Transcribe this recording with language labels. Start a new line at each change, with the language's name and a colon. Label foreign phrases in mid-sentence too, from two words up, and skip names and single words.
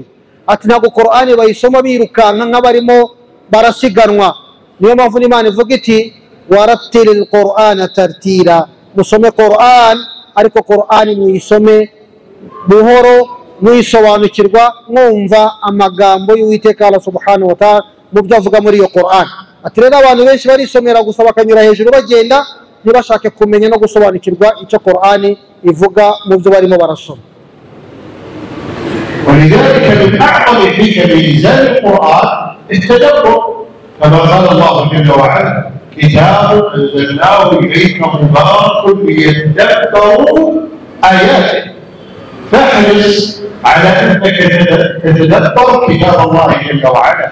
Kinyarwanda: Ati ntabwo Qur'ani bayisoma birukanka nk'abarimo barasiganwa. Niyo mpamvu n'Imana ivuga iti
Arabic: ورتل القرآن ترتيلا,
Kinyarwanda: musome Qur'an ariko Qur'ani muyisome buhoro muyisobanukirwa mwumva amagambo y'Uwiteka Allah
Arabic: سبحانه وتعالى
Kinyarwanda: mu byo avuga muri iyo Qur'an. Ati rero abantu benshi barisomera gusa bakanyura hejuru bagenda ntibashake kumenya no gusobanukirwa icyo Qur'ani ivuga mu byo barimo barasoma.
Arabic: ولذلك من أعظم حكم إنزال القرآن التدبر، كما قال الله جل وعلا: كتاب أنزلناه إليك مبارك ليدبروا آياته. فاحرص على أنك تتدبر كتاب الله جل وعلا.